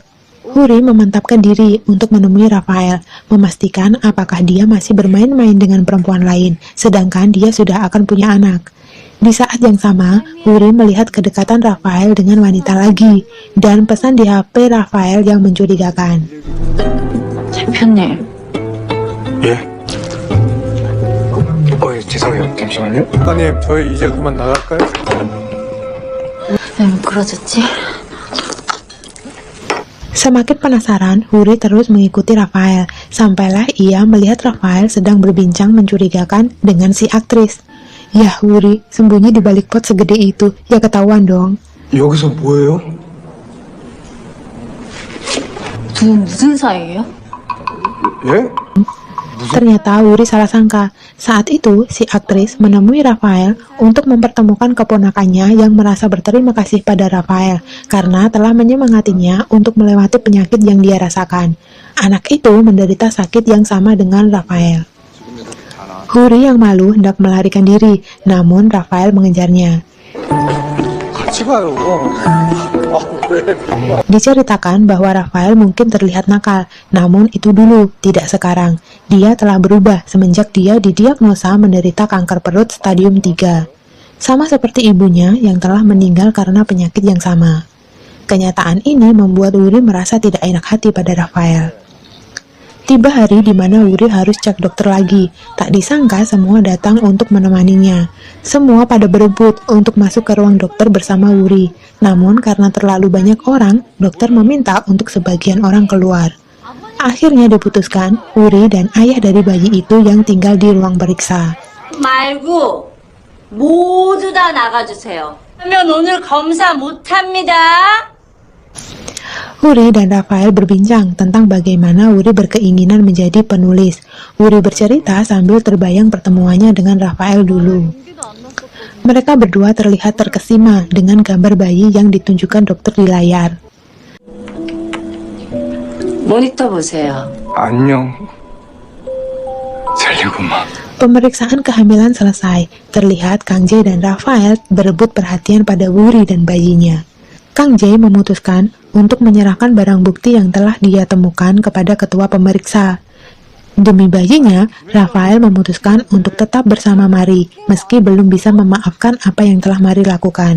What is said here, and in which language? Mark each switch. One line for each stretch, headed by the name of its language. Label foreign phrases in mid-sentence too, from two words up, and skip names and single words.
Indonesian: Wuri memantapkan diri untuk menemui Rafael, memastikan apakah dia masih bermain-main dengan perempuan lain, sedangkan dia sudah akan punya anak. Di saat yang sama, Wuri melihat kedekatan Rafael dengan wanita lagi, dan pesan di HP Rafael yang mencurigakan.
Korean: 대표님. 예? 죄송해요. 잠시만요. 아니, 저희 이제 그만 나갈까요? 왜 미끄러졌지?
Indonesian: Semakin penasaran, Wuri terus mengikuti Rafael, sampailah ia melihat Rafael sedang berbincang mencurigakan dengan si aktris. Yah, Wuri, sembunyi di balik pot segede itu, ya ketahuan dong.
Korean: 여기서 뭐예요? 무슨 사이예요? 예?
Indonesian: Ternyata Wuri salah sangka. Saat itu, si aktris menemui Rafael untuk mempertemukan keponakannya yang merasa berterima kasih pada Rafael karena telah menyemangatinya untuk melewati penyakit yang dia rasakan. Anak itu menderita sakit yang sama dengan Rafael. Wuri yang malu hendak melarikan diri, namun Rafael mengejarnya.
Korean: 같이 가요.
Indonesian: Diceritakan bahwa Rafael mungkin terlihat nakal, namun itu dulu, tidak sekarang. Dia telah berubah semenjak dia didiagnosa menderita kanker perut stadium 3. Sama seperti ibunya yang telah meninggal karena penyakit yang sama. Kenyataan ini membuat Wuri merasa tidak enak hati pada Rafael. Tiba hari di mana Wuri harus cek dokter lagi. Tak disangka semua datang untuk menemaninya. Semua pada berebut untuk masuk ke ruang dokter bersama Wuri. Namun karena terlalu banyak orang, dokter meminta untuk sebagian orang keluar. Akhirnya diputuskan, Wuri dan ayah dari bayi itu yang tinggal di ruang periksa.
Korean: 말고 모두 다 나가주세요. 하면 오늘 검사 못합니다.
Indonesian: Wuri dan Rafael berbincang tentang bagaimana Wuri berkeinginan menjadi penulis. Wuri bercerita sambil terbayang pertemuannya dengan Rafael dulu. Mereka berdua terlihat terkesima dengan gambar bayi yang ditunjukkan dokter di layar.
Korean: 모니터 보세요. 안녕. 살려고마.
Indonesian: Pemeriksaan kehamilan selesai. Terlihat Kang J dan Rafael berebut perhatian pada Wuri dan bayinya. Kang J memutuskan untuk menyerahkan barang bukti yang telah dia temukan kepada ketua pemeriksa. Demi bayinya, Rafael memutuskan untuk tetap bersama Mari, meski belum bisa memaafkan apa yang telah Mari lakukan.